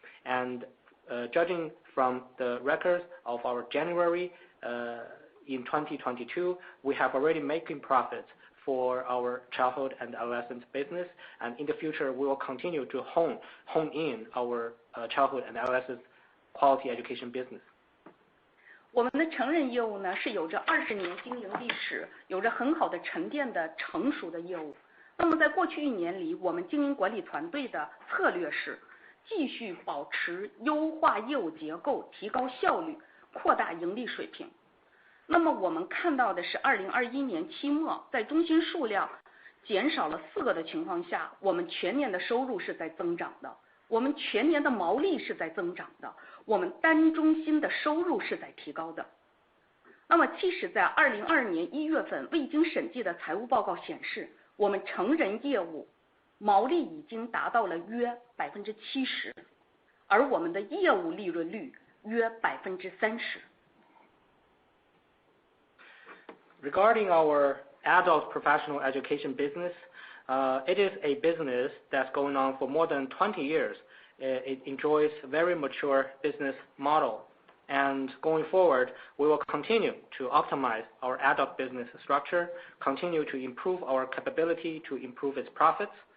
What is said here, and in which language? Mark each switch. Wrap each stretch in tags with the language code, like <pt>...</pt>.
<en>And judging from the records of our January in 2022, we have already making profits for our childhood and adolescent business, and in the future, we will continue to hone in our childhood and adolescent quality education business.</en> <zh>我们的成人业务呢是有着20年经营历史，有着很好的沉淀的成熟的业务。那么在过去1年里，我们经营管理团队的策略是继续保持优化业务结构，提高效率，扩大盈利水平。那么我们看到的是2021年期末，在中心数量减少了4个的情况下，我们全年的收入是在增长的，我们全年的毛利是在增长的，我们单中心的收入是在提高的。那么即使在2022年1月份未经审计的财务报告显示，我们成人业务毛利已经达到了约70%，而我们的业务利润率约30%。</zh> <en>Regarding our adult professional education business, it is a business that's going on for more than 20 years. It enjoys a very mature business model. And going forward, we will continue to optimize our adult business structure, continue to improve our capability to improve its profits.</en>